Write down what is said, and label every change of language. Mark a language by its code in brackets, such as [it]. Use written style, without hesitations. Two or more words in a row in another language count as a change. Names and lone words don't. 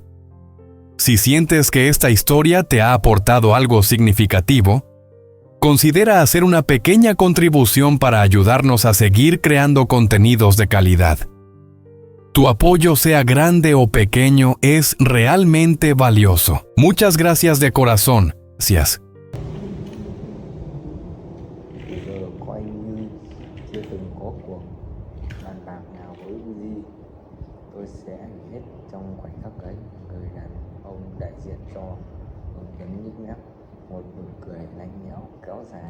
[es] Si sientes que esta historia te ha aportado algo significativo, considera hacer una pequeña contribución para ayudarnos a seguir creando contenidos de calidad. Tu apoyo, sea grande o pequeño, es realmente valioso. Muchas gracias de corazón. Gracias. [vi] Giờ coi như chưa từng có cuộc bàn bạc nào với Uzi. Tôi sẽ nghỉ hết trong khoảnh khắc ấy. Người đàn ông đại diện cho hướng dẫn nhếch mép, một nụ cười lạnh lẽo kéo dài.